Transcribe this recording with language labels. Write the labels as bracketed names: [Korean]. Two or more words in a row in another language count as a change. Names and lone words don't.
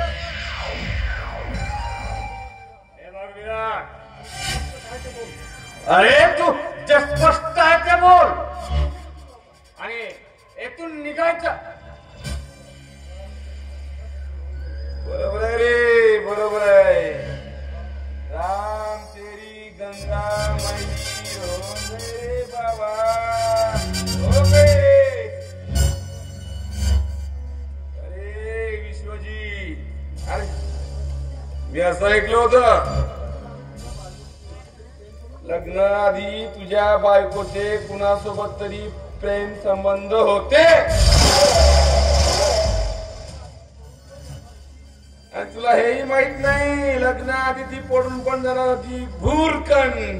[Marathi] हे बघ विराट, अरे तू जे स्पष्ट आहे ते बोल आणि येथून निघायचं. बरोबर आहे रे, बरोबर आहे. [Hindi] राम तेरी गंगा माई हो रे बाबा, हो रे. [Marathi] अरे विश्वजीत, अरे मी असं ऐकलं होतं, लग्नाआधी तुझ्या बायकोचे कुणासोबत तरी प्रेम संबंध होते आणि तुला हेही माहित नाही लग्नाआधी ती पडून पण जाणार होती भूरकन.